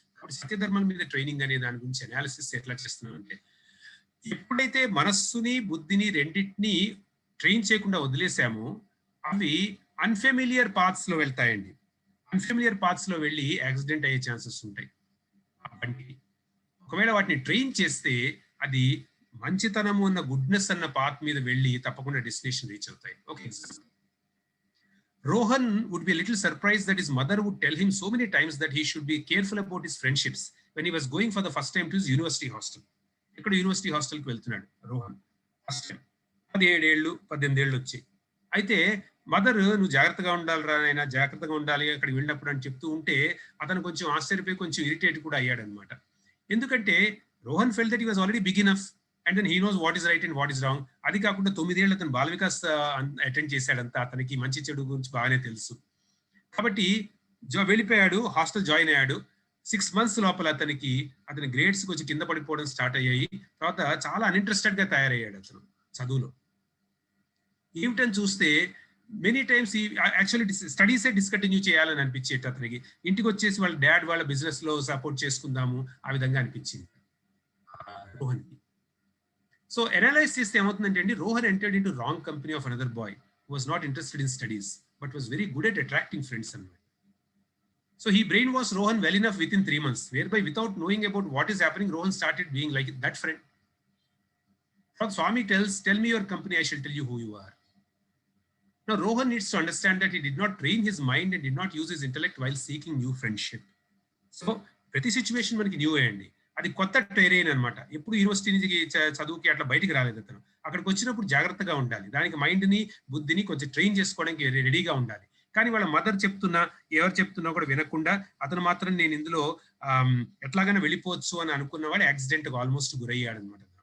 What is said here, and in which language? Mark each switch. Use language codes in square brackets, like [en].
[te] కాబట్టి సత్యధర్మాల మీద ట్రైనింగ్ అనే దాని గురించి అనాలిసిస్ ఎట్లా చేస్తున్నాం అంటే, ఎప్పుడైతే మనస్సుని బుద్ధిని రెండింటిని ట్రైన్ చేయకుండా వదిలేసామో అవి అన్ఫెమిలియర్ పాత్స్ లో వెళ్తాయండి. అన్ఫెమిలియర్ పాత్స్ లో వెళ్ళి యాక్సిడెంట్ అయ్యే ఛాన్సెస్ ఉంటాయి. ఒకవేళ వాటిని ట్రైన్ చేస్తే అది మంచితనము అన్న గుడ్నెస్ అన్న పాత్ మీద వెళ్ళి తప్పకుండా డెస్టినేషన్ రీచ్ అవుతాయి. [en] Okay, Rohan would be a little surprised that his mother would tell him so many times that he should be careful about his friendships when he was going for the first time to his university hostel. [te] ఇక్కడ university హాస్టల్కి వెళ్తున్నాడు Rohan first time. 17 ఏళ్ళు 18 ఏళ్ళు వచ్చాయి. అయితే mother నువ్వు జాగ్రత్తగా ఉండాలిరా నాయనా, జాగ్రత్తగా ఉండాలి అక్కడికి వెళ్ళినప్పుడు అని చెప్తూ ఉంటే అతను కొంచెం ఆశ్చర్యపోయి కొంచెం ఇరిటేట్ కూడా అయ్యాడు అనమాట. ఎందుకంటే [en] Rohan felt that he was already big enough and then he knows what is right and what is wrong. [te] అది కాకుండా 9 ఏళ్ళు అతను బాల వికాస్ అటెండ్ చేశాడంతా, అతనికి మంచి చెడు గురించి బాగానే తెలుసు. కాబట్టి వెళ్ళిపోయాడు, హాస్టల్ జాయిన్ అయ్యాడు. 6 months లోపల అతని గ్రేడ్స్ కొంచెం కింద పడిపోవడం స్టార్ట్ అయ్యాయి. తర్వాత చాలా అన్ఇంట్రెస్టెడ్ గా తయారయ్యాడు అతను చదువులో. ఏమిటని చూస్తే మెనీ టైమ్స్ ఈ యాక్చువల్లీ స్టడీసే డిస్కంటిన్యూ చేయాలని అనిపించేట అతనికి. ఇంటికి వచ్చేసి వాళ్ళ డాడ్ వాళ్ళ బిజినెస్ లో సపోర్ట్ చేసుకుందాము ఆ విధంగా అనిపించింది రోహన్కి. [en] so analyse [te] చేస్తే ఏమవుతుందంటే అండి, [en] Rohan entered into wrong company of another boy who was not interested in studies but was very good at attracting friends [te] అన్నమాట. [en] So he brainwashed Rohan well enough within 3 months, whereby without knowing about what is happening, Rohan started being like that friend. Now Swami tells, tell me your company, I shall tell you who you are. Now Rohan needs to understand that he did not train his mind and did not use his intellect while seeking new friendship. [te] So ప్రతి situation మనకి new అయ్యండి, అది కొత్త terrain అనమాట. ఎప్పుడు university నుంచి చదువుకి అట్లా బయటికి రాలేదు అతను. అక్కడికి వచ్చినప్పుడు జాగ్రత్తగా ఉండాలి, దానికి మైండ్ని బుద్ధిని కొంచెం ట్రైన్ చేసుకోవడానికి రెడీగా ఉండాలి. కానీ వాళ్ళ మదర్ చెప్తున్నా ఎవరు చెప్తున్నా కూడా వినకుండా అతను మాత్రం నేను ఇందులో ఎట్లాగైనా వెళ్ళిపోవచ్చు అని అనుకున్నవాడు యాక్సిడెంట్గా ఆల్మోస్ట్ గురయ్యాడు అనమాట.